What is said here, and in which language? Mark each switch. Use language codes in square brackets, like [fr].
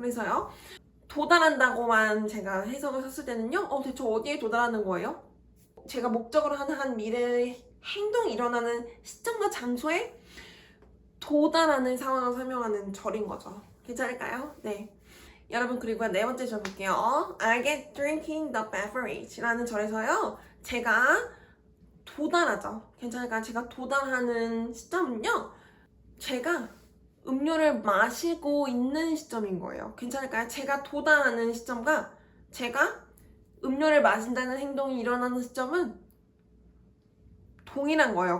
[ko] 그래서요, 도달한다고만 제가 해석을 썼을 때는요, 대체 어디에 도달하는 거예요? 제가 목적으로 하는 한 미래의 행동이 일어나는 시점과 장소에 도달하는 상황을 설명하는 절인 거죠. 괜찮을까요? 네. 여러분, 그리고 네 번째 절 볼게요. [en] I get drinking the beverage [ko] 라는 절에서요, 제가 도달하죠. 괜찮을까요? 제가 도달하는 시점은요, 제가 음료를 마시고 있는 시점인 거예요. 괜찮을까요? 제가 도달하는 시점과 제가 음료를 마신다는 행동이 일어나는 시점은 동일한 거예요.